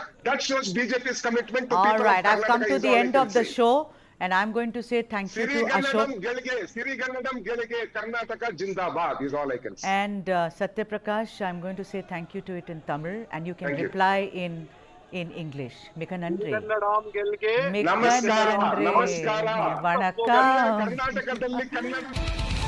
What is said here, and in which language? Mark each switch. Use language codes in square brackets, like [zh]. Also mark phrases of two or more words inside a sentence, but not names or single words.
[en] That shows BJP's commitment to All people right, of I've come Karnataka, to is the all I end can of the say. show and I'm going to say thank you to Ashok. [kn] ಸಿರಿಗನ್ನಡಂ ಗೆಲ್ಗೆ, [en] Karnataka Jindabad is all I can say. And Satya Prakash, I'm going to say thank you to it in Tamil and you can Thank you. reply in English. [ta] மிக்க நன்றி. [kn] ಕನ್ನಡಂ ಗೆಲ್ಗೆ. [ta] Mika [kn] Namaskara, [ta] nandri. [kn] namaskara. [ta] Vanakkam. [kn] ಕರ್ನಾಟಕದಲ್ಲಿ ಕನ್ನಡ